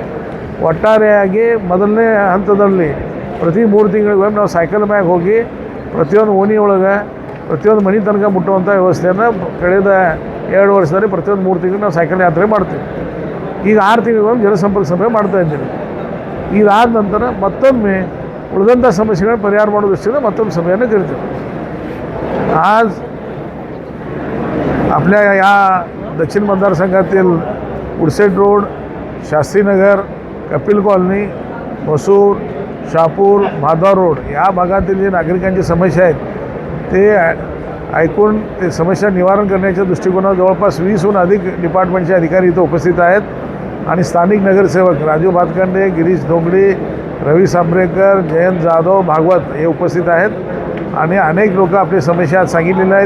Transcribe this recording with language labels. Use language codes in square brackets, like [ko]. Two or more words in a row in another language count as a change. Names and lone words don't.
[kn] ಒಟ್ಟಾರೆಯಾಗಿ ಮೊದಲನೇ ಹಂತದಲ್ಲಿ ಪ್ರತಿ 3 ತಿಂಗಳಿಗೊಮ್ಮೆ ನಾವು ಸೈಕಲ್ ಮ್ಯಾಗ ಹೋಗಿ ಪ್ರತಿಯೊಂದು ಓಣಿಯೊಳಗೆ ಪ್ರತಿಯೊಂದು ಮನೆ ತನಕ ಮುಟ್ಟುವಂಥ ವ್ಯವಸ್ಥೆಯನ್ನು ಕಳೆದ 2 ವರ್ಷದಲ್ಲಿ ಪ್ರತಿಯೊಂದು 3 ತಿಂಗಳು ನಾವು ಸೈಕಲ್ ಯಾತ್ರೆ ಮಾಡ್ತೀವಿ. ಈಗ 6 ತಿಂಗಳಿಗೊಮ್ಮೆ ಜನಸಂಪರ್ಕ ಸಭೆ ಮಾಡ್ತಾಯಿದ್ದೀವಿ. ಇದಾದ ನಂತರ ಮತ್ತೊಮ್ಮೆ ಉಳಿದಂಥ ಸಮಸ್ಯೆಗಳನ್ನು ಪರಿಹಾರ ಮಾಡೋ ದೃಷ್ಟಿಯಿಂದ ಮತ್ತೊಂದು ಸಭೆಯನ್ನು ಕರಿತೀವಿ. [mr] आज आपल्या या दक्षिण मतदारसंघातील गुडसेट रोड, शास्त्रीनगर, कपिल कॉलनी, [kn] ಹೊಸೂರು, ಶಾಪೂರ್, [mr] माधव रोड या भागातील जे नागरिकांची समस्या आहेत ते ऐकून ते समस्या निवारण करण्याच्या दृष्टिकोनात जवळपास 20हून अधिक डिपार्टमेंटचे अधिकारी इथं उपस्थित आहेत आणि स्थानिक नगरसेवक राजू भातखंडे, गिरीश धोंगडी, रवी सांब्रेकर, जयंत जाधव, भागवत हे उपस्थित आहेत आणि अनेक लोक आपली समस्या सांगितलेल्या आहेत.